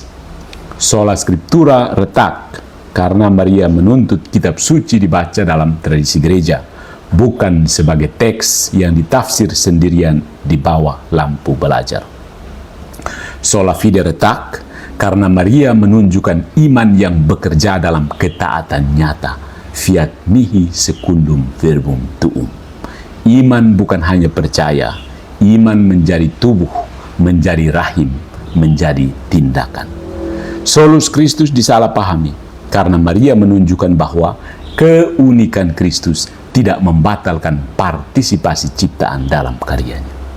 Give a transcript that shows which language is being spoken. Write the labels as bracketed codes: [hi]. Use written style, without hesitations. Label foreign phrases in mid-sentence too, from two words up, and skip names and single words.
[la] Sola Scriptura [id] retak karena Maria menuntut kitab suci dibaca dalam tradisi gereja, bukan sebagai teks yang ditafsir sendirian di bawah lampu belajar. [la] Sola Fide [id] retak karena Maria menunjukkan iman yang bekerja dalam ketaatan nyata, [la] fiat mihi secundum verbum tuum. [id] Iman bukan hanya percaya, iman menjadi tubuh, menjadi rahim, menjadi tindakan. [la] Solus Kristus [id] disalahpahami karena Maria menunjukkan bahwa keunikan Kristus tidak membatalkan partisipasi ciptaan dalam karyanya.